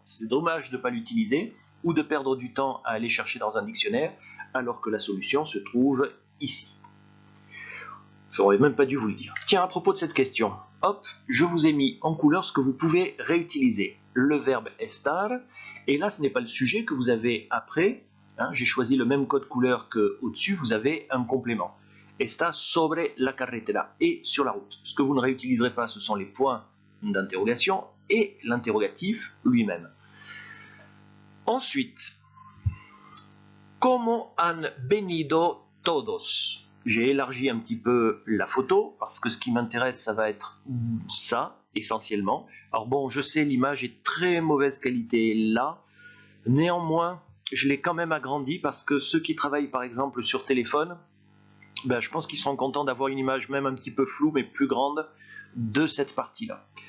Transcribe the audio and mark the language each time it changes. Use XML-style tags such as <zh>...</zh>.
<fr>C'est dommage de ne pas l'utiliser, ou de perdre du temps à aller chercher dans un dictionnaire, alors que la solution se trouve ici. J'aurais même pas dû vous le dire. Tiens, à propos de cette question, hop, je vous ai mis en couleur ce que vous pouvez réutiliser. Le verbe estar, et là ce n'est pas le sujet que vous avez après, hein, j'ai choisi le même code couleur qu'au-dessus, vous avez un complément.</fr> <es>Está sobre la carretera,</es> <fr>et sur la route. Ce que vous ne réutiliserez pas, ce sont les points d'interrogation et l'interrogatif lui-même.</fr> <es>Ensuite, ¿Cómo han venido todos?</es> <fr>J'ai élargi un petit peu la photo parce que ce qui m'intéresse, ça va être ça, essentiellement. Alors bon, je sais, l'image est très mauvaise qualité là. Néanmoins, je l'ai quand même agrandi parce que ceux qui travaillent par exemple sur téléphone, ben, je pense qu'ils seront contents d'avoir une image même un petit peu floue, mais plus grande de cette partie-là.</fr>